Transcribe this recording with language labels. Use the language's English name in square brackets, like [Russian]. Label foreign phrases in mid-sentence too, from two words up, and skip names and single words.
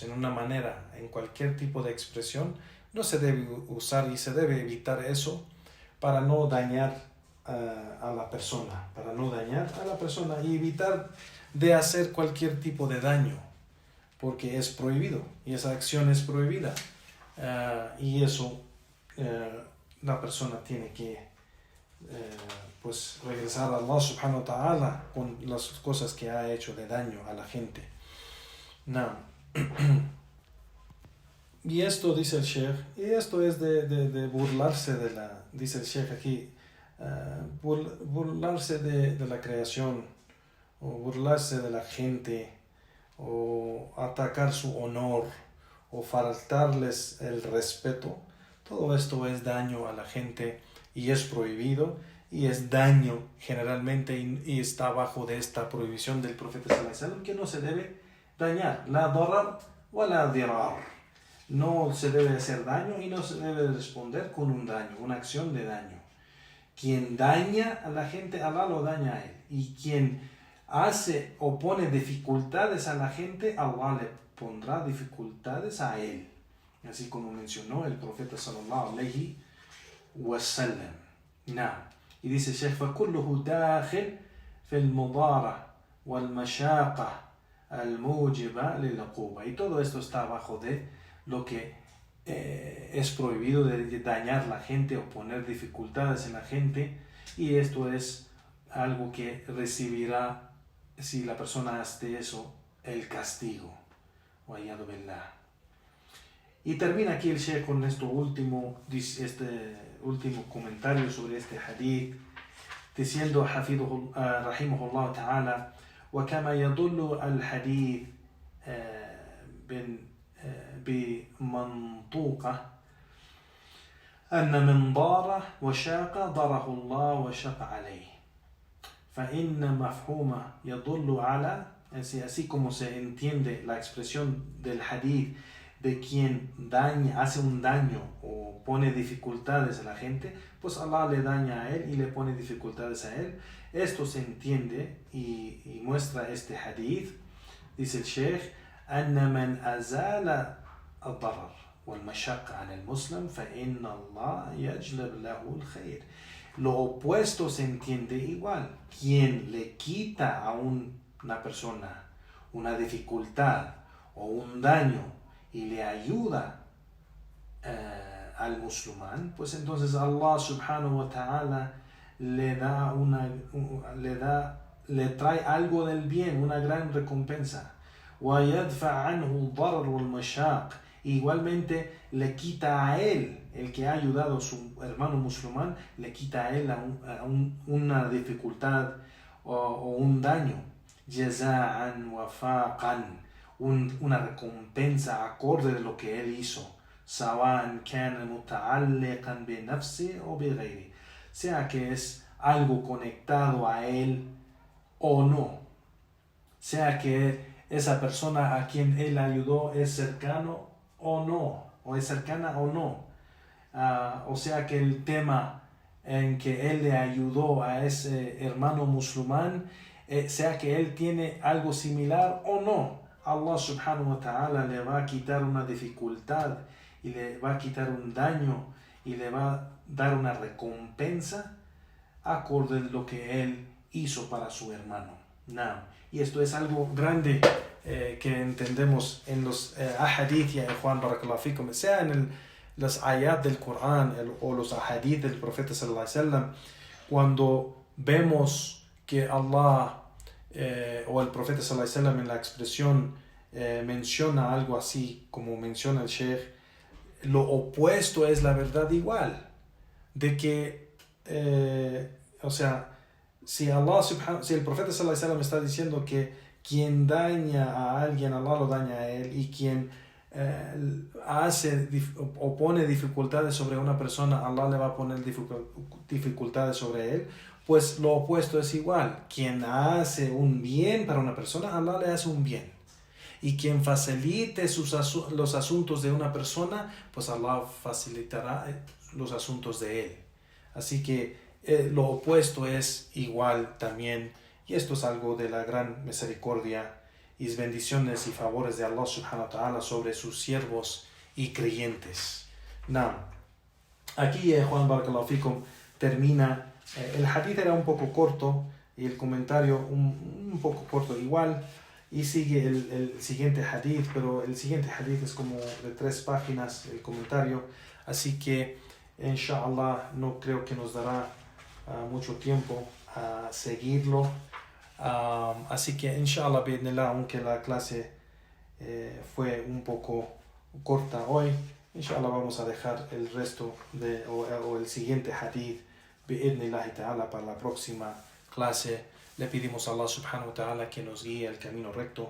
[Spanish] en una manera, en cualquier tipo de expresión, no se debe usar y se debe evitar eso para no dañar a la persona, y evitar de hacer cualquier tipo de daño, porque es prohibido y esa acción es prohibida, y eso la persona tiene que pues regresar a Allah [Arabic] سبحانه وتعالى [Spanish] con las cosas que ha hecho de daño a la gente. Y esto dice el Sheikh, y esto es de burlarse dice el Sheikh aquí, burlarse de la creación, o burlarse de la gente, o atacar su honor, o faltarles el respeto. Todo esto es daño a la gente y es prohibido, y es daño generalmente, y está bajo de esta prohibición del profeta [Arabic] صلى الله عليه وسلم, [Spanish] que no se debe dañar, [Arabic] لا ضرر ولا ضرار. [Spanish] No se debe hacer daño y no se debe responder con un daño, una acción de daño. Quien daña a la gente, Allah lo daña a él. Y quien hace o pone dificultades a la gente, Allah le pondrá dificultades a él. así como mencionó el profeta [Arabic] صلى الله عليه وسلم. Y dice Sheikh, فَكُلُّهُ دَاخِلْ فِي الْمُضَارَةِ وَالْمَشَاقَةِ الْمُوجِبَةِ لِلْعُقُوبَةِ. [Spanish] Y todo esto está abajo de lo que es prohibido, de dañar a la gente o poner dificultades en la gente, y esto es algo que recibirá, si la persona hace eso, el castigo. Y termina aquí el Sheikh con este último comentario sobre este hadith, diciendo [Arabic] رحمه الله تعالى: وكما يدل الحديث بمنطوقه أن من ضار وشاق ضره الله وشق عليه، فإن مفهوم يدل على، [Spanish] así como se entiende la expresión del hadith de quien hace un daño o pone dificultades a la gente, pues Allah le daña a él y le pone dificultades a él. Esto se entiende y muestra este hadith, dice el Sheikh: [Arabic] أن من أزال الضرر والمشقة عن المسلم فإن الله يجلب له الخير. [Spanish] Lo opuesto se entiende igual: quien le quita a una persona una dificultad o un daño y le ayuda al musulmán, pues entonces Allah [Arabic] سبحانه وتعالى [Spanish] le trae algo del bien, una gran recompensa. [Arabic] وَيَدْفَعْ عَنْهُ الضَّرَرُ وَالْمَشَاقِ. [Spanish] Igualmente le quita a él, el que ha ayudado a su hermano musulmán, le quita a él una dificultad o un daño. [Arabic] جَزَاءً وَفَاقًا. [Spanish] Una recompensa acorde de lo que él hizo. [Arabic] سواء كان متعلقا بنفسه o بغيره. [Spanish] Sea que es algo conectado a él o no. Sea que esa persona a quien él ayudó es cercano o no, o es cercana o no. O sea que el tema en que él le ayudó a ese hermano musulmán, sea que él tiene algo similar o no, Allah [Arabic] سبحانه وتعالى [Spanish] le va a quitar una dificultad y le va a quitar un daño y le va a dar una recompensa acorde de lo que él hizo para su hermano. Y esto es algo grande que entendemos en los ahadith, ya Juan [Arabic] بارك الله فيكم, [Spanish] sea en los ayat del Corán o los ahadith del profeta [Arabic] صلى الله عليه وسلم. [Spanish] Cuando vemos que Allah o el profeta [Arabic] صلى الله عليه وسلم [Spanish] en la expresión menciona algo así como menciona el Sheikh, lo opuesto es la verdad igual, de que o sea, si el profeta [Arabic] صلى الله عليه وسلم [Spanish] está diciendo que quien daña a alguien, Allah lo daña a él, y quien hace o pone dificultades sobre una persona, Allah le va a poner dificultades sobre él, pues lo opuesto es igual. Quien hace un bien para una persona, Allah le hace un bien. Y quien facilite los asuntos de una persona, pues Allah facilitará los asuntos de él. Así que lo opuesto es igual también, y esto es algo de la gran misericordia y bendiciones y favores de Allah [Arabic] سبحانه وتعالى [Spanish] sobre sus siervos y creyentes. Aquí Juan [Arabic] بارك الله فيكم [Spanish] termina. El hadith era un poco corto y el comentario un poco corto igual, y sigue el siguiente hadith, pero el siguiente hadith es como de 3 páginas el comentario, así que inshallah no creo que nos dará mucho tiempo a seguirlo, así que [Arabic] إن شاء الله بإذن الله, [Spanish] aunque la clase fue un poco corta hoy, inshallah vamos a dejar el resto o el siguiente hadith [Arabic] بإذن الله تعالى [Spanish] para la próxima clase. Le pedimos a Allah [Arabic] سبحانه وتعالى [Spanish] que nos guíe el camino recto.